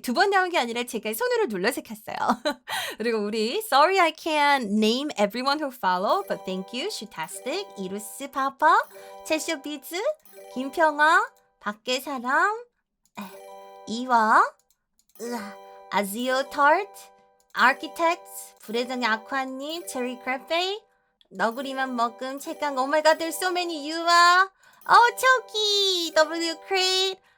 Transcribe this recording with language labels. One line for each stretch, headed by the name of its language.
Korean: 두 번 나온 게 아니라 제가 손으로 눌러서 켰어요. 그리고 우리
English: sorry I can't name everyone who followed, but thank you.
Korean: 슈타스틱, 이루스 파파, 채쇼비즈, 김평아, 밖의 사람, 이와, 아지오 터트, 아키텍트, 불의정의 아쿠아님, 체리 크래페이, 너구리만 먹음, 책강.
English: Oh my god, there's so many.
Korean: 유아, oh 초키, W crate.